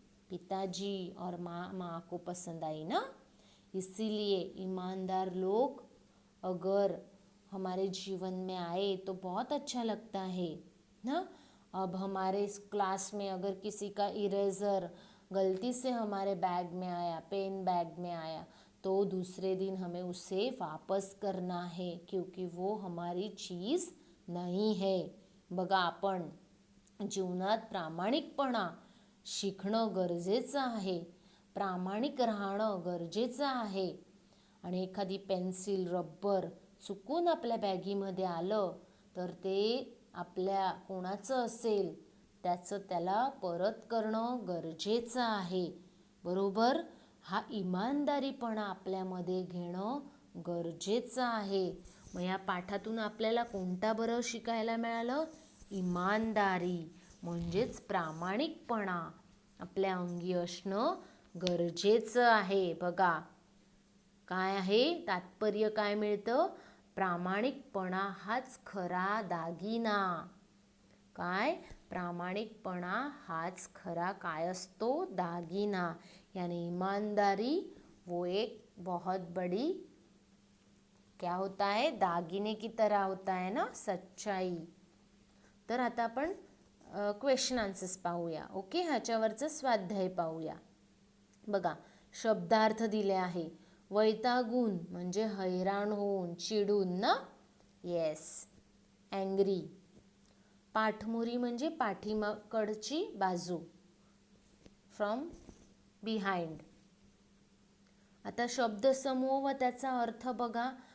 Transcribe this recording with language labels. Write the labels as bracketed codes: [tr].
[hi] पिताजी और माँ को पसंद आई ना. इसीलिए ईमानदार लोग अगर हमारे जीवन में आए तो बहुत अच्छा लगता है ना. अब हमारे इस क्लास में अगर किसी का इरेज़र गलती से हमारे बैग में आया, पेन बैग में आया, तो दूसरे दिन हमें उसे वापस करना है क्योंकि वो हमारी चीज़ नहीं है. [mr] बघा, आपण जीवनात प्रामाणिकपणा शिकणं गरजेचं आहे. प्रामाणिक राहणं गरजेचं आहे. आणि एखादी पेन्सिल, रबर चुकून आपल्या बॅगीमध्ये आलं तर ते आपल्या कोणाचं असेल त्याला परत करणं गरजेचं आहे. बरोबर. हा इमानदारीपणा आपल्यामध्ये घेणं गरजेचं आहे. मग या पाठातून आपल्याला कोणता बरं शिकायला मिळालं? इमानदारी म्हणजेच प्रामाणिकपणा आपल्या अंगी असणं गरजेचं आहे. बघा, काय आहे तात्पर्य, काय मिळतं? प्रामाणिकपणा हाच खरा दागिना. काय? प्रामाणिकपणा हाच खरा काय असतो? दागिना. [hi] यानी ईमानदारी वो एक बहुत बड़ी क्या होता है? दागिने की तरह होता है ना, सच्चाई. [mr] तर आता आपण क्वेश्चन आन्सर्स पाहूया. ओके, ह्याच्यावरचं स्वाध्याय पाहूया. बघा, शब्दार्थ दिले आहे. वैतागून म्हणजे हैराण होऊन, चिडून ना. Yes, angry. पाठमोरी म्हणजे पाठीमाकडची बाजू, फ्रॉम बिहाइंड. आता शब्दसमूह व त्याचा अर्थ बघा.